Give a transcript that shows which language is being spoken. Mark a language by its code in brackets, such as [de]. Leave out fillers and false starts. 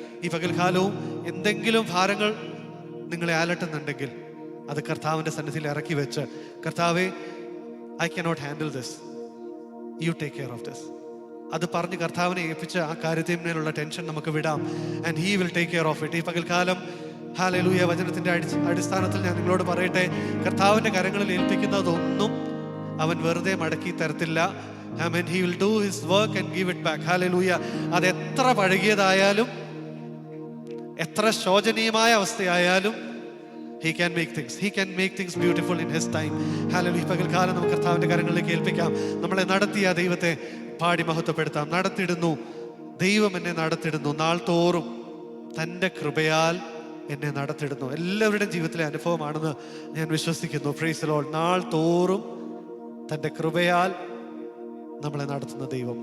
[ml] ഈ പകൽക്കാലവും എന്തെങ്കിലും ഭാരങ്ങൾ നിങ്ങളെ അലട്ടുന്നുണ്ടെങ്കിൽ അത് കർത്താവിന്റെ സന്നിധിയിൽ ഇറക്കി വെച്ച്, കർത്താവേ, I cannot handle this, you take care of this, അത് പറഞ്ഞ് കർത്താവിനെ ഏൽപ്പിച്ച് ആ കാര്യത്തിന്മേലുള്ള ടെൻഷൻ നമുക്ക് വിടാം. And he will take care of it. ഈ പകൽക്കാലം ഹല്ലേലൂയ വചനത്തിന്റെ അടിസ്ഥാനത്തിൽ ഞാൻ നിങ്ങളോട് പറയട്ടെ, കർത്താവിന്റെ കരങ്ങളിൽ ഏൽപ്പിക്കുന്നതൊന്നും അവൻ വെറുതെ മടക്കി തരത്തില്ല. Amen. [en] He will do his work and give it back. Hallelujah. അത് എത്ര പഴകിയതായാലും എത്ര ശോചനീയമായ അവസ്ഥയായാലും he can make things beautiful in his time. Hallelujah. [ml] പകൽക്കാലം നമുക്ക് കർത്താവിന്റെ കരങ്ങളിലേക്ക് ഏൽപ്പിക്കാം. നമ്മളെ നടത്തിയ ദൈവത്തെ പാടി മഹത്വപ്പെടുത്താം. നടത്തിടുന്നു ദൈവം, എന്നെ നടത്തിടുന്നു, നാൾ തോറും തൻ്റെ കൃപയാൽ എന്നെ നടത്തിടുന്നു. എല്ലാവരുടെയും ജീവിതത്തിലെ അനുഭവമാണെന്ന് ഞാൻ വിശ്വസിക്കുന്നു. Praise the Lord. നാൾ തോറും തൻ്റെ കൃപയാൽ നമ്മളെ നടത്തുന്ന ദൈവം.